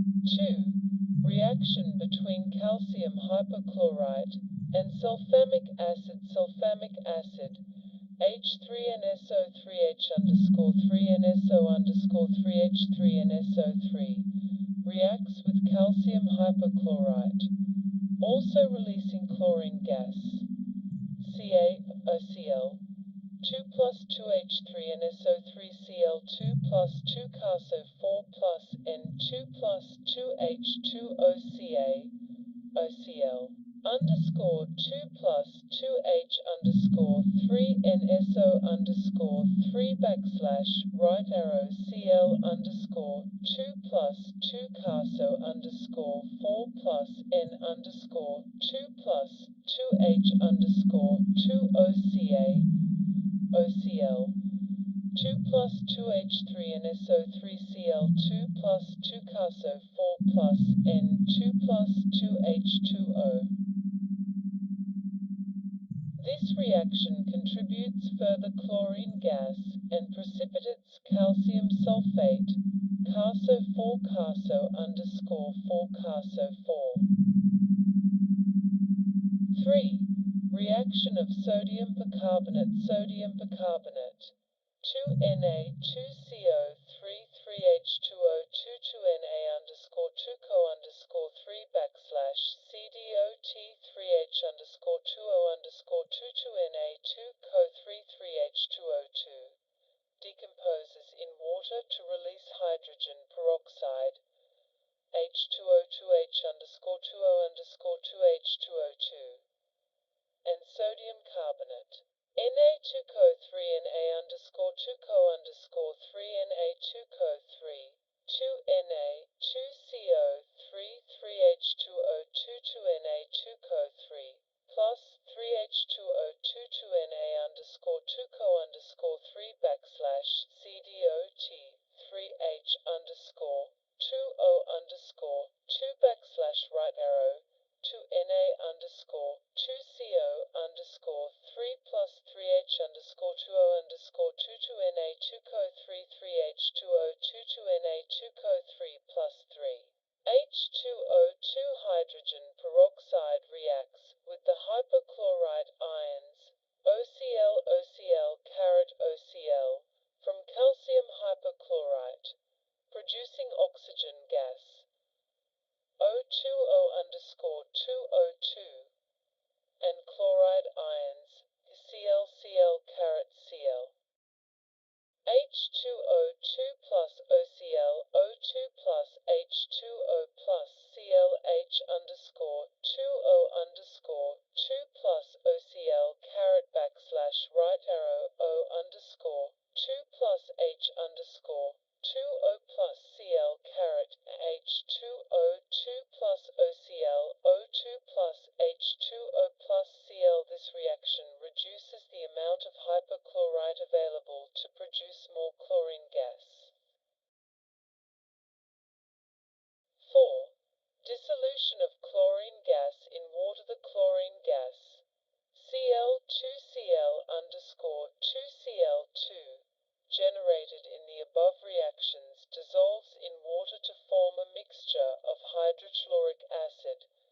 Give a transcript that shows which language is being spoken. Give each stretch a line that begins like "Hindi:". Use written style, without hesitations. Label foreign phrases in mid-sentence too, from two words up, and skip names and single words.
English: 2. Reaction between calcium hypochlorite and sulfamic acid. Sulfamic acid H3NSO3H_3NSO_3H3NSO3 reacts with calcium hypochlorite, also releasing chlorine gas. CaOCl 2 plus 2H3NSO3Cl2 plus 2 Carso 4 plus N2 plus 2H2OCa OCl underscore 2 plus 2H_3NSO_3 right arrow Cl underscore 2 plus 2 Carso underscore 4 plus N underscore 2 plus 2H_2OCa OCl 2 plus 2H3NSO3Cl2 plus 2 Carso 4 plus N2 plus 2H2O. This reaction contributes further chlorine gas and precipitates calcium sulfate, Carso 4 Carso underscore 4 Carso 4. 3. Reaction of sodium bicarbonate. Sodium bicarbonate 2Na2CO3 3H2O2 2Na underscore 2CO underscore 3 CDOT 3H_2O underscore 2 2Na2CO 3 3H2O2 decomposes in water to release hydrogen peroxide H2O2H underscore 2O underscore 2H2O2 and sodium carbonate Na2CO3 Na underscore 2CO underscore 3 Na2CO3 2Na 2CO3 3H2O2 2Na2CO3 plus 3H2O2 2Na underscore 2CO underscore 3 CDOT 3H underscore 2O underscore 2 right arrow 2Na underscore 2CO underscore 3 plus 3H underscore 2O underscore 2 2Na2CO3 3H2O2 2Na2CO3 plus 3. H2O2 hydrogen peroxide reacts with the hypochlorite ions OCl OCl from calcium hypochlorite, producing oxygen gas O2O underscore 2O2 and chloride ions Cl H2O2 plus OCl O2 plus H2O plus ClH underscore 2O underscore 2 plus OCl right arrow O underscore 2 plus H underscore 2O plus Cl H2O2 plus OCl O2 plus H2O plus Cl. This reaction reduces the amount of hypochlorite available to produce more chlorine gas. 4. Dissolution of chlorine gas in water. The chlorine gas Cl2Cl underscore 2Cl2 generated in the above reactions dissolves in water to form a mixture of hydrochloric acid